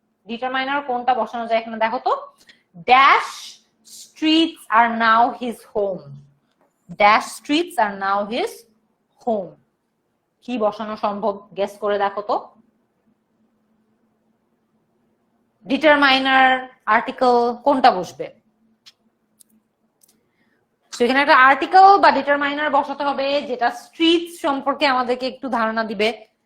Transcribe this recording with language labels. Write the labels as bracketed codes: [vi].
[bn] Determiner কোনটা বসানো যায় এখানে দেখো তো। [en] dash streets are now his home. Dash streets are now his home. [bn] কি বসানো সম্ভব? গেস করে দেখো তো। ডিটারমাইনার, আর্টিকেল কোনটা বসবে? এখানে একটা আর্টিকেল বা ডিটারমাইনার বসাতে হবে যেটা স্ট্রিটস সম্পর্কে আমাদেরকে একটু ধারণা দিবে।